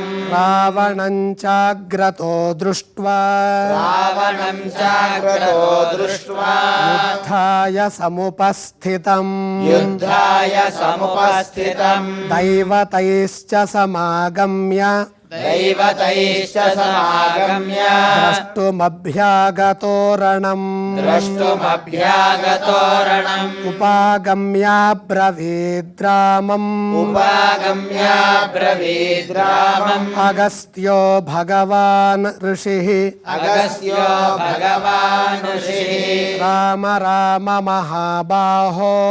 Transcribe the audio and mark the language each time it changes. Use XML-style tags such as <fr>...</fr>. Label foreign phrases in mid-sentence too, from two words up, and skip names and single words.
<sa>రావణం చాగ్రతో దృష్ట్వా, రావణం చాగ్రతో దృష్ట్వా, యుద్ధాయ సముపస్థితం, యుద్ధాయ సముపస్థితం, దైవతైశ్చ సమాగమ్య, दैवतैश्च समागम्य द्रष्टुमभ्यागतोरणम् उपागम्याब्रवीद्रामम् अगस्त्यो भगवान् ऋषिः राम राम महाबाहो</sa>